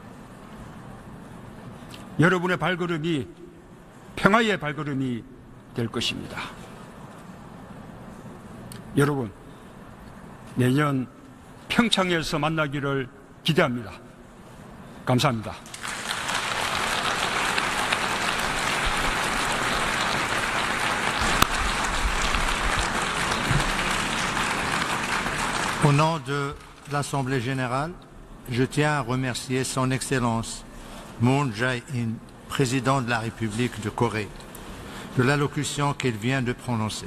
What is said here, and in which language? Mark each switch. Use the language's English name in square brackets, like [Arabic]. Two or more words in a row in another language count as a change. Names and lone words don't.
[Korean] 여러분의 발걸음이 평화의 발걸음이 될 것입니다. 여러분, 내년 평창에서 만나기를 기대합니다. 감사합니다. [French] Au nom de l'Assemblée générale, je tiens à remercier Son Excellence Moon Jae-in, président de la République de Corée, de l'allocution qu'elle vient de prononcer.